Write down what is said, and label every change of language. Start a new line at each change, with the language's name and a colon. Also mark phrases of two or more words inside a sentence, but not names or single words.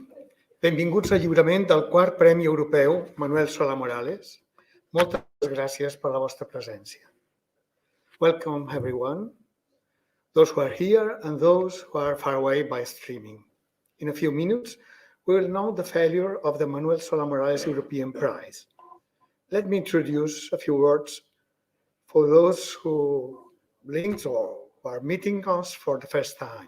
Catalan: Benvinguts al lliurament del quart Premi Europeu Manuel Solà-Morales. Moltes gràcies per la vostra presència.
English: Welcome everyone, those who are here and those who are far away by streaming. In a few minutes, we will know the failure of the Manuel Solà-Morales European Prize. Let me introduce a few words for those who blinked or who are meeting us for the first time.